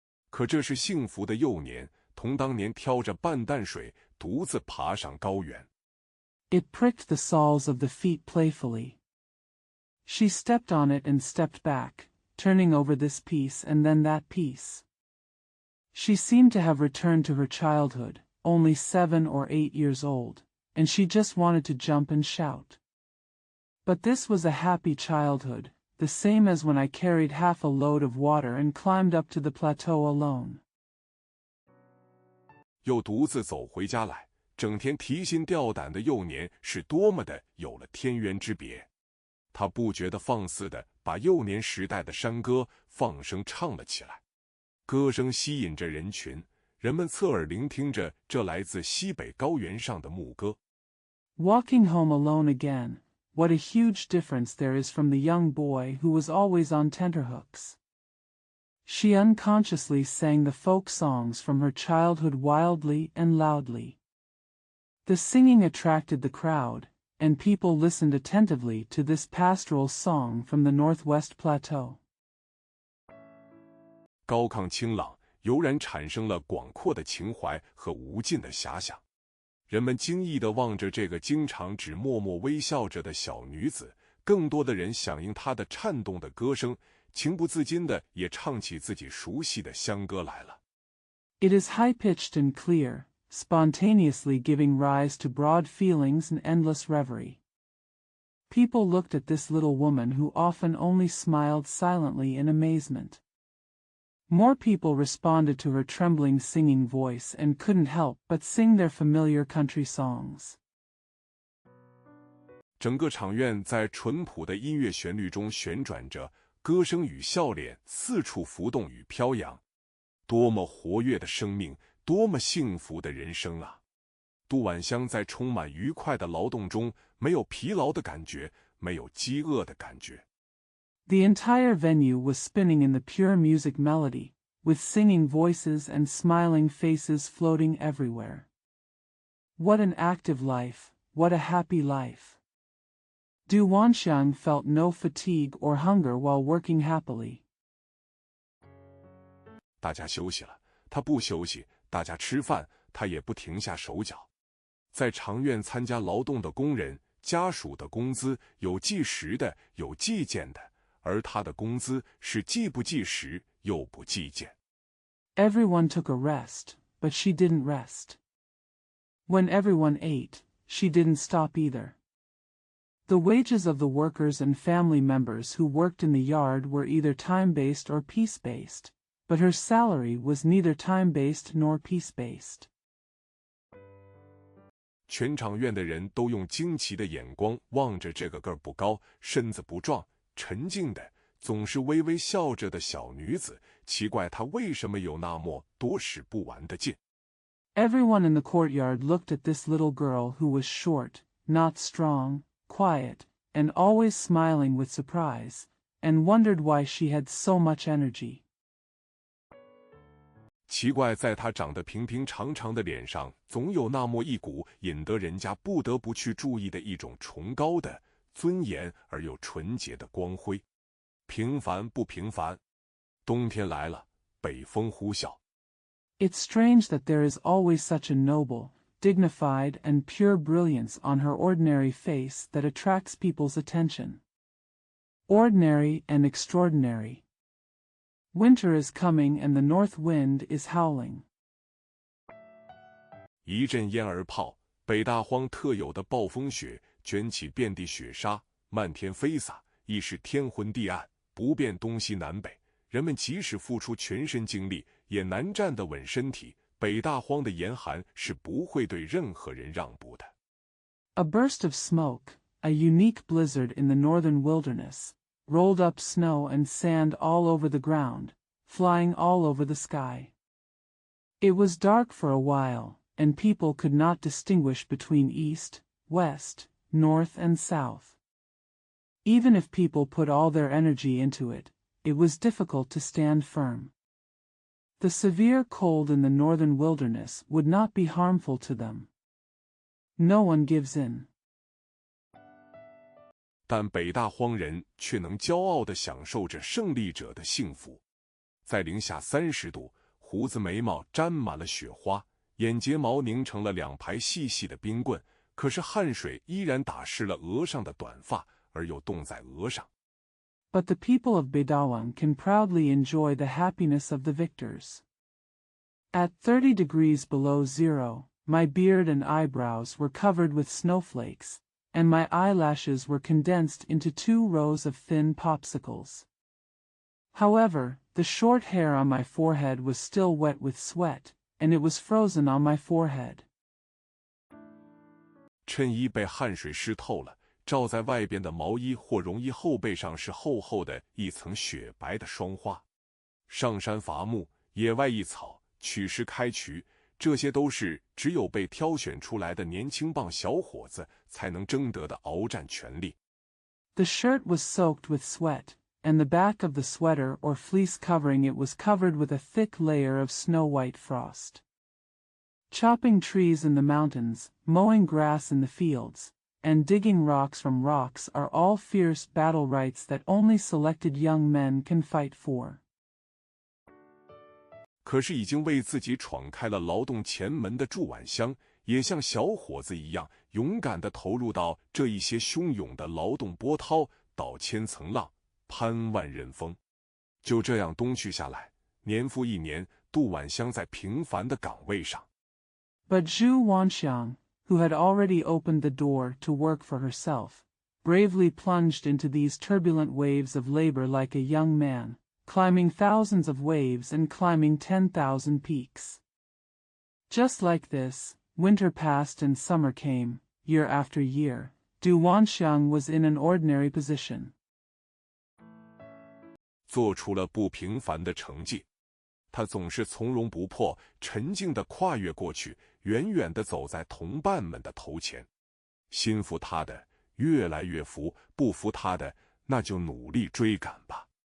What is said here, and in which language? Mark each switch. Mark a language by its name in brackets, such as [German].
[Chinese] 可这是幸福的幼年，同当年挑着半担水，独自爬上高原。 [English] It pricked the soles of the feet playfully. She stepped on it and stepped back, turning over this piece and then that piece. She seemed to have returned to her childhood, only 7 or 8 years old, and she just wanted to jump and shout. But this was a happy childhood, the same as when I carried half a load of water and climbed up to the plateau alone. [Chinese] 又独自走回家来，整天提心吊胆的幼年是多么的有了天渊之别。他不觉得放肆地把幼年时代的山歌放声唱了起来。歌声吸引着人群，人们侧耳聆听着这来自西北高原上的牧歌。 [English] Walking home alone again, what a huge difference there is from the young boy who was always on tenterhooks. She unconsciously sang the folk songs from her childhood wildly and loudly. The singing attracted the crowd, and people listened attentively to this pastoral song from the Northwest Plateau. [Chinese] 高亢清朗，油然产生了广阔的情怀和无尽的遐想。人们惊异地望着这个经常只默默微笑着的小女子，更多的人响应她的颤动的歌声，情不自禁地也唱起自己熟悉的乡歌来了。 [English] It is high-pitched and clear, spontaneously giving rise to broad feelings and endless reverie. People looked at this little woman who often only smiled silently in amazement. More people responded to her trembling singing voice and couldn't help but sing their familiar country songs. [Chinese] 整个场院在淳朴的音乐旋律中旋转着，歌声与笑脸四处浮动与飘扬。多么活跃的生命，多么幸福的人生啊！杜婉香在充满愉快的劳动中，没有疲劳的感觉，没有饥饿的感觉。 [English] The entire venue was spinning in the pure music melody, with singing voices and smiling faces floating everywhere. What an active life, what a happy life. Du Wanxiang felt no fatigue or hunger while working happily. [Chinese] 大家休息了，他不休息；大家吃饭，他也不停下手脚。在长院参加劳动的工人家属的工资有计时的，有计件的，而他的工资是既不计时又不计件。 [English] Everyone took a rest, but she didn't rest. When everyone ate, she didn't stop either. The wages of the workers and family members who worked in the yard were either time-based or piece-based, but her salary was neither time-based nor piece-based. [Chinese] 全场院的人都用惊奇的眼光望着这个个儿不高、身子不壮、沉静的、总是微微笑着的小女子，奇怪她为什么有那么多使不完的劲。 [English] Everyone in the courtyard looked at this little girl who was short, not strong, quiet, and always smiling with surprise, and wondered why she had so much energy. [Chinese] 奇怪，在她长得平平常常的脸上，总有那么一股引得人家不得不去注意的一种崇高的、尊严而又纯洁的光辉。平凡不平凡？冬天来了，北风呼啸。 [English] It's strange that there is always such a noble, dignified, and pure brilliance on her ordinary face that attracts people's attention. Ordinary and extraordinary. Winter is coming and the north wind is howling. [Chinese] 一阵烟儿炮，北大荒特有的暴风雪卷起遍地雪沙，漫天飞洒，亦是天昏地暗，不辨东西南北。人们即使付出全身精力，也难站得稳身体。北大荒的严寒是不会对任何人让步的。 [English] A burst of smoke, a unique blizzard in the northern wilderness, rolled up snow and sand all over the ground, flying all over the sky. It was dark for a while, and people could not distinguish between east, west, north, and south. Even if people put all their energy into it, it was difficult to stand firm. The severe cold in the northern wilderness would not be harmful to them. No one gives in. [Chinese] 但北大荒人却能骄傲地享受着胜利者的幸福。在零下30度，胡子眉毛沾满了雪花，眼睫毛拧成了2排细细的冰棍，可是汗水依然打湿了额上的短发，而又冻在额上。 [English] But the people of Bedawang can proudly enjoy the happiness of the victors. At 30 degrees below zero, my beard and eyebrows were covered with snowflakes, and my eyelashes were condensed into 2 rows of thin popsicles. However, the short hair on my forehead was still wet with sweat, and it was frozen on my forehead. [Chinese] 衬衣被汗水湿透了，罩在外边的毛衣或绒衣后背上是厚厚的一层雪白的霜花。上山伐木，野外一草，取石开渠，这些都是只有被挑选出来的年轻棒小伙子才能争得的鏖战权利。 [English] The shirt was soaked with sweat, and the back of the sweater or fleece covering it was covered with a thick layer of snow-white frost. Chopping trees in the mountains, mowing grass in the fields, and digging rocks from rocks are all fierce battle rights that only selected young men can fight for. [Chinese] 可是已经为自己闯开了劳动前门的祝晚香，也像小伙子一样勇敢地投入到这一些汹涌的劳动波涛，倒千层浪，攀万仞峰。就这样冬去下来，年复一年，杜晚香在平凡的岗位上。 [English] But Zhu Wanxiang, who had already opened the door to work for herself, bravely plunged into these turbulent waves of labor like a young man, climbing thousands of waves and climbing 10,000 peaks. Just like this, winter passed and summer came, year after year. Du Wanxiang was in an ordinary position. [Chinese] 做出了不平凡的成绩，他总是从容不迫，沉静地跨越过去，远远地走在同伴们的头前。心服他的越来越服，不服他的那就努力追赶吧。